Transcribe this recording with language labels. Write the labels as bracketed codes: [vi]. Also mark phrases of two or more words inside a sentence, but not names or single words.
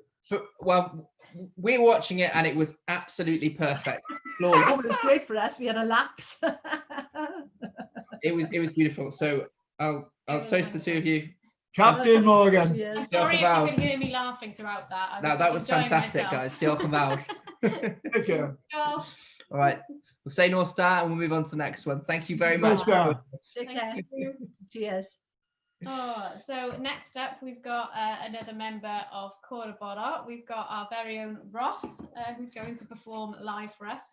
[en] Well, we're watching it and it was absolutely perfect. Oh, it was great for us. We had a lapse. It was beautiful. So I'll toast the two of you. Captain Morgan. I'm sorry if you could hear me laughing throughout that. That was fantastic, guys. [cy] Diolch yn fawr. [en] Thank you. Oh. All right. We'll say North Star and we'll move on to the next one. Thank you very much. Take care. Cheers. Oh, so next up, we've got another member of Cora Bora. We've got our very own Ross, who's going to perform live for us.